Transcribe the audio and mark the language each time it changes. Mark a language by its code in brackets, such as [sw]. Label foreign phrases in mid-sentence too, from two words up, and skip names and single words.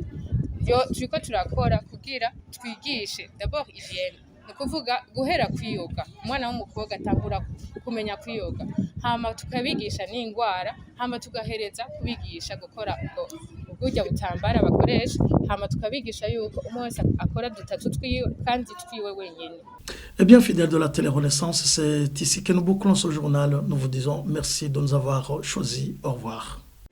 [rn] Yo turiko turakora kugira twigishe [fr] d'abord hygiène, [rn] ni kuvuga guhera kwiyoga, umwana w'umukobwa atangura kumenya kwiyoga, hama tukabigisha n'indwara, hama tugahereza kubigisha gukora uburyo butambara bakoresha, hama tukabigisha yuko umwe wese akora dutatu twiwe kandi twiwe wenyene. [fr] Eh bien, fidèles de la télé-Renaissance, c'est ici que nous bouclons ce journal. Nous vous disons merci de nous avoir choisis. Au revoir.